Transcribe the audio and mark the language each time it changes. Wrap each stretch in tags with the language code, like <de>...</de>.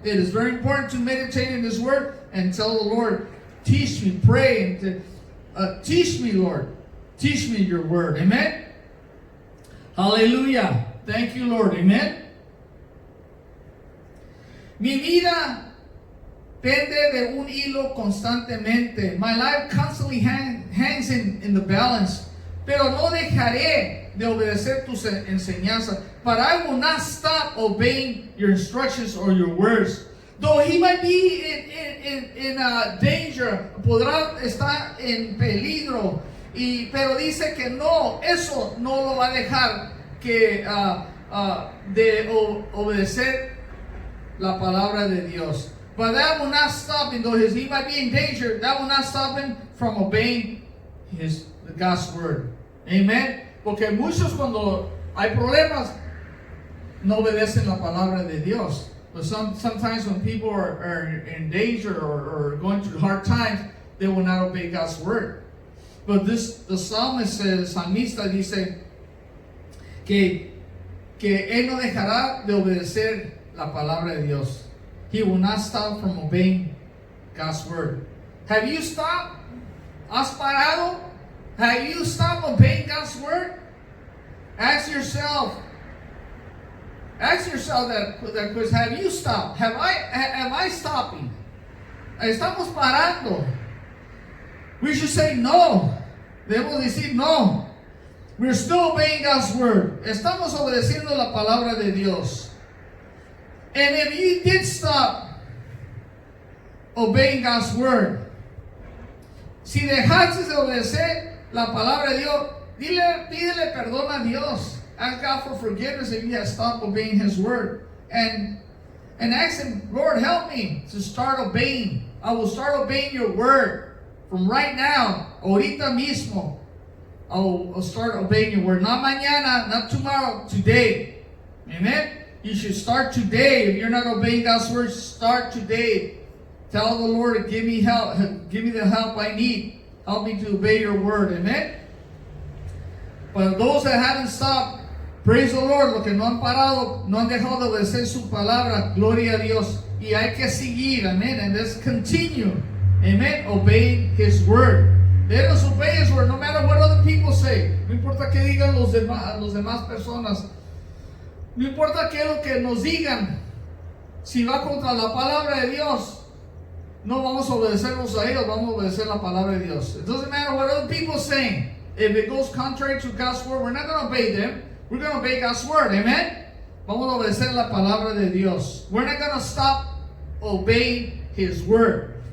<en>It is very important to meditate in His Word and tell the Lord, teach me, pray, and teach me, Lord, teach me your Word. Amen? Hallelujah. Thank you, Lord. Amen?</en> <es>Mi vida pende de un hilo constantemente.</es> <en>My life constantly hangs in the balance.</en> <es>Pero no dejaré de obedecer tus enseñanzas.</es> <en>But I will not stop obeying your instructions or your words. Though he might be in danger,</en> <es>podrá estar en peligro. Pero dice que no, eso no lo va a dejar que de obedecer la palabra de Dios.</es> <en>But that will not stop him, though he might be in danger, that will not stop him from obeying God's word. Amen.</en> <es>Porque muchos cuando hay problemas no obedecen la palabra de Dios.</es> <en>But sometimes when people are in danger or going through hard times, they will not obey God's word. But the psalmist says,</en> <es>salmista dice que Él no dejará de obedecer la palabra de Dios.</es> <en>He will not stop from obeying God's word. Have you stopped?</en> <es>¿Has parado?</es> <en>Have you stopped obeying God's word? Ask yourself that question. Have you stopped? Am I stopping?</en> <es>Estamos parando.</es> <en>We should say no.</en> <es>Debemos decir no.</es> <en>We're still obeying God's word.</en> <es>Estamos obedeciendo la palabra de Dios.</es> <en>And if you did stop obeying God's word,</en> <es>si dejaste de obedecer la palabra de Dios, pídele perdón a Dios.</es> <en>Ask God for forgiveness if you have stopped obeying His word. And ask Him, Lord, help me to start obeying. I will start obeying your word from right now,</en> <es>ahorita mismo.</es> <en>I'll start obeying your word. Not mañana, not tomorrow, today. Amen? You should start today. If you're not obeying God's word, start today. Tell the Lord, give me help. Give me the help I need. Help me to obey your word.</en> <es>Amen?</es> <en>But those that haven't stopped, praise the Lord,</en> <es>los que no han parado, no han dejado de obedecer su palabra, gloria a Dios. Y hay que seguir,</es> <en>amen, and let's continue, amen, obeying His word. Let us obey His word, no matter what other people say.</en> <es>No importa que digan los demás personas. No importa qué es lo que nos digan. Si va contra la palabra de Dios, no vamos a obedecerlos a ellos, vamos a obedecer la palabra de Dios.</es> <en>It doesn't matter what other people are saying. If it goes contrary to God's word, we're not going to obey them. We're going to obey God's word. Amen?</en> <es>Vamos a obedecer la palabra de Dios.</es> <en>We're not going to stop obeying His word.</en>